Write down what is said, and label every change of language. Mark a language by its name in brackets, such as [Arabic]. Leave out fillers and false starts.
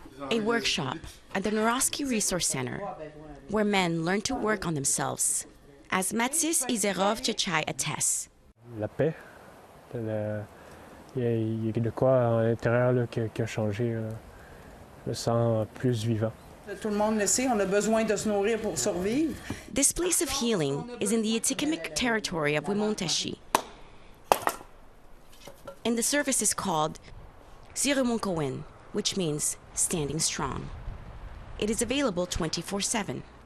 [English] A workshop at the Naroski Resource Center, where men learn to work on themselves, as Mathis Izerov Chechai attests. [French] La paix. Il y a de quoi à l'intérieur là, qui a changé. Je me sens plus vivant. Tout le monde le sait, on a besoin de se nourrir pour survivre. [English] This place of healing is in the Atikamekw territory of Wimontashi. And the service is called Sirumonkowin, which means standing strong. It is available 24/7.